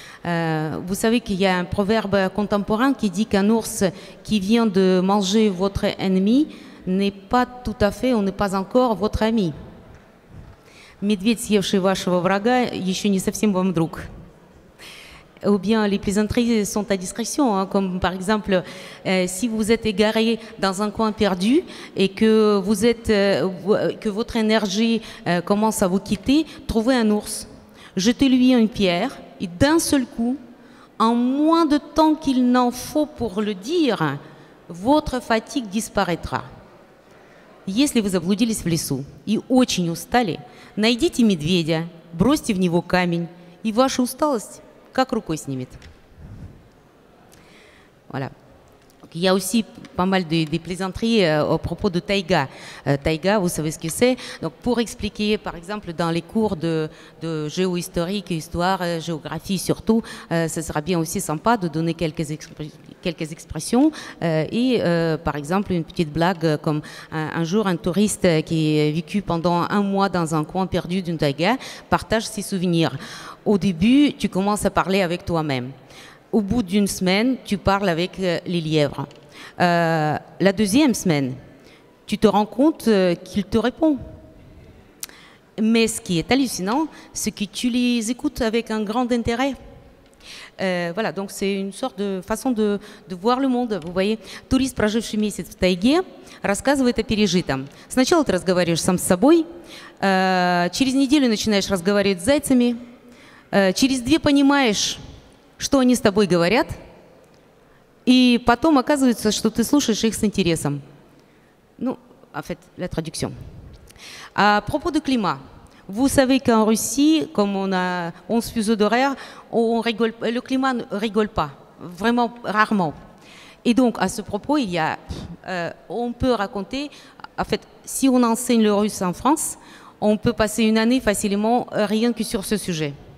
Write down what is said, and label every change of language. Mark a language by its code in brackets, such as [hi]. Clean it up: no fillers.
[fr] Vous savez qu'il y a un proverbe contemporain qui dit qu'un ours qui vient de manger votre ennemi n'est pas tout à fait, ou n'est pas encore votre ami. [ru] Медведь, съевший вашего врага, еще не совсем вам друг. [fr] Ou bien les plaisanteries sont à discrétion, hein, comme par exemple si vous êtes égaré dans un coin perdu et que vous êtes, que votre énergie commence à vous quitter, trouvez un ours, jetez-lui une pierre et d'un seul coup, en moins de temps qu'il n'en faut pour le dire, votre fatigue disparaîtra. [ru] Если вы заблудились в лесу и очень устали, найдите медведя, бросьте в него камень, и ваша усталость как рукой снимет. [fr] Voilà. Il y a aussi pas mal de plaisanteries au propos de taïga. Taïga, vous savez ce que c'est. Donc, pour expliquer, par exemple, dans les cours de géohistorique, histoire, géographie surtout, ce sera bien aussi sympa de donner quelques expressions. Par exemple, une petite blague comme un jour, un touriste qui a vécu pendant un mois dans un coin perdu d'une taïga partage ses souvenirs. Au début, tu commences à parler avec toi-même. Au bout d'une semaine, tu parles avec les lièvres. La deuxième semaine, tu te rends compte qu'il te répond. Mais ce qui est hallucinant, c'est que tu les écoutes avec un grand intérêt. Voilà, donc c'est une sorte de façon de voir le monde. Vous voyez, [ru] турист, проживший месяц в тайге, рассказывает о пережитом. Сначала ты разговариваешь сам с собой, через неделю начинаешь разговаривать с зайцами, через 2 понимаешь, что они с тобой говорят, и потом оказывается, что ты слушаешь их с интересом. [fr] Ну, en fait, la traduction. À propos de climat, vous savez qu'en Russie, comme on a 11 fuseaux d'horaire, le climat ne rigole pas, vraiment rarement. Et donc, à ce propos, il y a, on peut raconter, en fait, si on enseigne le russe en France, on peut passer une année facilement rien que sur ce sujet.